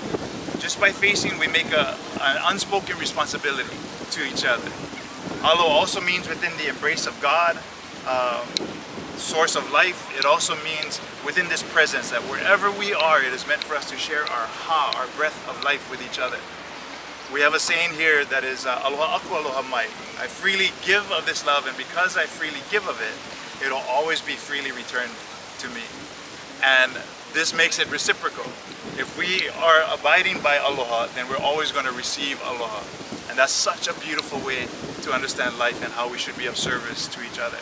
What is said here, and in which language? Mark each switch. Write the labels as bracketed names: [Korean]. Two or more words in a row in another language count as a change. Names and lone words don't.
[English] Just by facing, we make an unspoken responsibility to each other. Alo also means within the embrace of God, source of life. It also means within this presence that wherever we are, it is meant for us to share our ha, our breath of life with each other. We have a saying here that is [Hawaiian] aloha aku, aloha mai. [English] I freely give of this love, and because I freely give of it, it'll always be freely returned to me. And this makes it reciprocal. If we are abiding by aloha, then we're always going to receive aloha. And that's such a beautiful way to understand life and how we should be of service to each other.